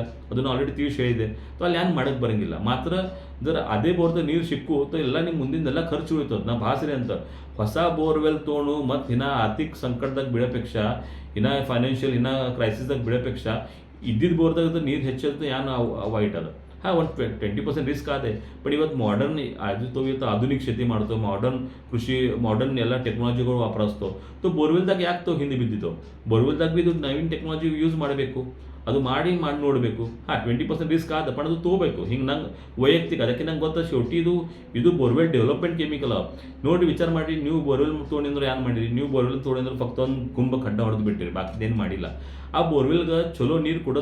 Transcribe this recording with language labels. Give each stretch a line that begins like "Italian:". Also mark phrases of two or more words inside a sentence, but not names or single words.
Kannada: ಅದನ್ನು ಆಲ್ರೆಡಿ ತಿಳಿಸಿ ಹೇಳಿದೆ. ಸೊ ಅಲ್ಲಿ ಏನು ಮಾಡೋಕ್ಕೆ ಬರೋಂಗಿಲ್ಲ. ಮಾತ್ರ ಜರ ಅದೇ ಬೋರ್ದ ನೀರು ಸಿಕ್ಕು ಎಲ್ಲ ನಿಮ್ಮ ಮುಂದಿಂದೆಲ್ಲ ಖರ್ಚು ಉಳಿತದೆ. ನಾ ಭಾಸರಿ ಅಂತ ಹೊಸ ಬೋರ್ವೆಲ್ ತೊಗೊಂಡು ಮತ್ತು ಇನ್ನೂ ಆರ್ಥಿಕ ಸಂಕಟದಾಗ ಬೀಳೋಪೇಕ್ಷ, ಇನ್ನೂ ಫೈನಾನ್ಷಿಯಲ್ ಇನ್ನೂ ಕ್ರೈಸಿಸ್ದಾಗ ಬೀಳೋಪೇಕ್ಷ ಇದ್ದಿದ್ದು ಬೋರ್ದಾಗ ನೀರು ಹೆಚ್ಚಿದ್ದು ಏನು ವೈಟ್ ಅದ.
Marathi: हा 20% रिस्क आहे पण
Kannada: ಇವತ್ತು ಮಾಡರ್ನ್ तो ಇವತ್ತು ಆಧುನಿಕ शेती ಮಾಡ್ತೋ ಮಾಡರ್ನ್ ಕೃಷಿ ಮಾಡರ್ನ್ ಎಲ್ಲ ಟೆಕ್ನಾಲಜಿಗಳು ವಾಪರಿಸ್ತೋ तो ಬೋರ್ವೆಲ್ದಾಗ ಯಾಕೆ तो ಹಿಂದೆ ಬಿದ್ದಿತ್ತು ಬೋರ್ವೆಲ್ದಾಗ ಬಿ ಇದು ನವೀನ್ ಟೆಕ್ನಾಲಜಿ ಯೂಸ್ ಮಾಡಬೇಕು ಅದು ಮಾಡಿ ನೋಡಬೇಕು 20% ರಿಸ್ಕ್ ಆದ पण ಅದು ತಗೋಬೇಕು ಹಿಂಗೆ ನಂಗೆ ವೈಯಕ್ತಿಕ ಅದಕ್ಕೆ ನಂಗೆ ಗೊತ್ತಾ शेवटी ಇದು ಬೋರ್ವೆಲ್ ಡೆವಲಪ್ಮೆಂಟ್ ಕೆಮಿಕಲ್ ನೋಡಿ ವಿಚಾರ ಮಾಡಿ ನೀವು ಬೋರ್ವೆಲ್ ತೊಗೊಂಡಿದ್ರೆ ಏನು ಮಾಡಿರಿ ನೀವು ಬೋರ್ವೆಲ್ ತೊಗೊಂಡಿದ್ರೆ ಫಕ್ತ ಒಂದು ಕುಂಭ ಖಡ್ಡ ಹೊಡೆದು ಬಿಟ್ಟಿರಿ ಬಾಕಿದೇನು ಮಾಡಿಲ್ಲ ಆ ಬೋರ್ವೆಲ್ಗೆ ಚಲೋ ನೀರು ಕೊಡೋ